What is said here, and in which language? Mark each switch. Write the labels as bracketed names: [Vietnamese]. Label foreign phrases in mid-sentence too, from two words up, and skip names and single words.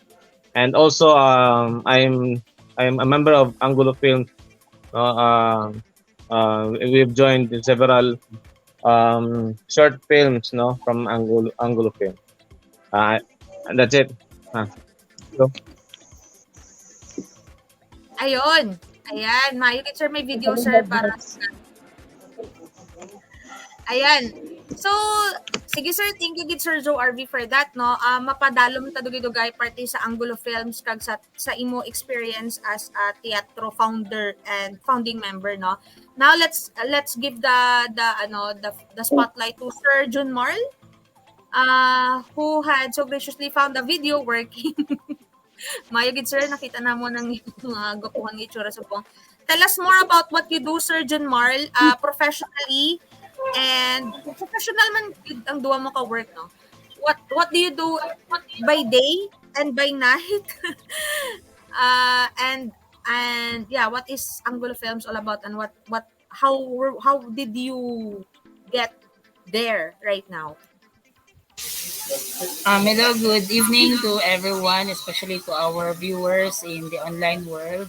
[English] And also, I'm a member of Angulo Films. We've joined in several short films, no, from Angulo Films. And that's it. So, [Filipino] Ayun. [Hiligaynon] Ayan, mayo gid sir may video sir para ayan. So, sige sir, [English] thank you gid Sir Joe RV for that no. [Hiligaynon] Mapadalom ta dugay-dugay parte sa Angulo Films kag sa imo experience [English] as a teatro founder and founding member [Hiligaynon] no. [English] Now let's give the spotlight to Sir Jun Marl who had so graciously found the video working. [Hiligaynon] Mayo gid sir, nakita na mo ng mga gupuhan ni Chura Subong. [English] Tell us more about what you do, Sir Jun Marl, professionally and professional [Hiligaynon] man gid ang duwa mo ka [English] work no. What do you do by day and by night? And yeah, what is Angulo Films all about and how did you get there right now? Hello, good evening to everyone, especially to our viewers in the online world.